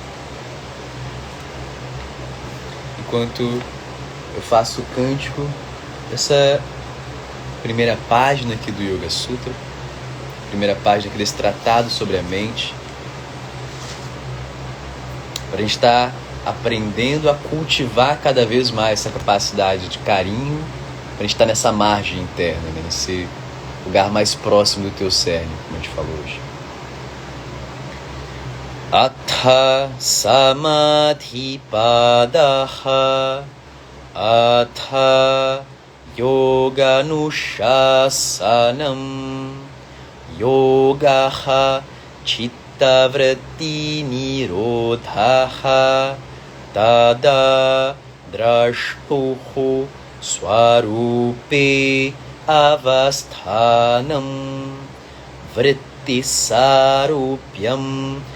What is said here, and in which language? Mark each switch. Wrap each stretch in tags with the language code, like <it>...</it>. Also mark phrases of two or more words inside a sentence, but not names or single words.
<pt>Enquanto eu faço o cântico, essa primeira página aqui do Yoga Sutra, primeira página aqui desse tratado sobre a mente, para a gente estar aprendendo a cultivar cada vez mais essa capacidade de carinho, para a gente estar nessa margem interna, né? Nesse lugar mais próximo do teu cerne, como a gente falou hoje.</pt> <sa>अथ समाधि पादः अथ योगा नुशासनम् योगः चित्त वृत्ति निरोधः तदा द्रष्टुः स्वरूपे अवस्थानम् वृत्ति सारूप्यम्</sa>